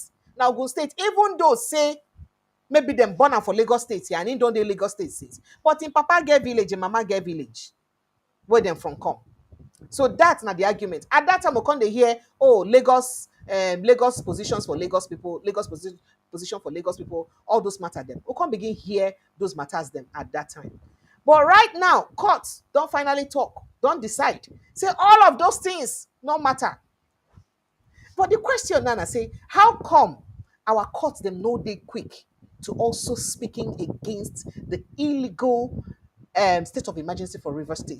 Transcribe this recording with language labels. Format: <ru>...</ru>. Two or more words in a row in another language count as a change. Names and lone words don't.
<pcm>Now Ogun State, even though say maybe them born am for Lagos State here, and he don't dey Lagos State since. But in papa get village, in mama get village. Where them from come? So that's not the argument. At that time, we come dey hear, oh, Lagos positions for Lagos people, position for Lagos people, all those matter them. We can't begin hear those matters them at that time. But right now, courts don't finally talk, don't decide. Say all of those things no matter. But the question now, I say, how come our courts them no dey quick to also speaking against the illegal state of emergency for River State?</pcm>